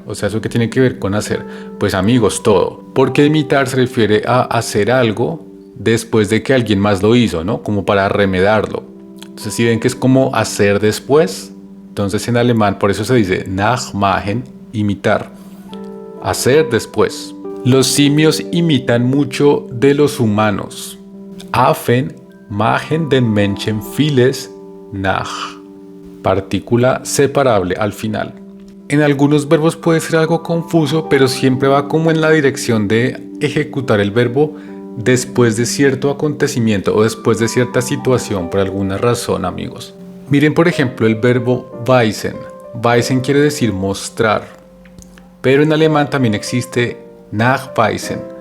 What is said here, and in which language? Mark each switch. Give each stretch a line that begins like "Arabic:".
Spanish: O sea, ¿eso qué tiene que ver con hacer? Pues amigos, todo. Porque imitar se refiere a hacer algo después de que alguien más lo hizo, ¿no? Como para remedarlo. Entonces, si ven que es como hacer después, entonces en alemán por eso se dice nachmachen, imitar. Hacer después. Los simios imitan mucho de los humanos.
German: Affen machen den Menschen vieles nach.
Spanish: Partícula separable al final. En algunos verbos puede ser algo confuso, pero siempre va como en la dirección de ejecutar el verbo después de cierto acontecimiento o después de cierta situación por alguna razón, amigos. Miren por ejemplo el verbo weisen. Weisen quiere decir mostrar, pero en alemán también existe nachweisen.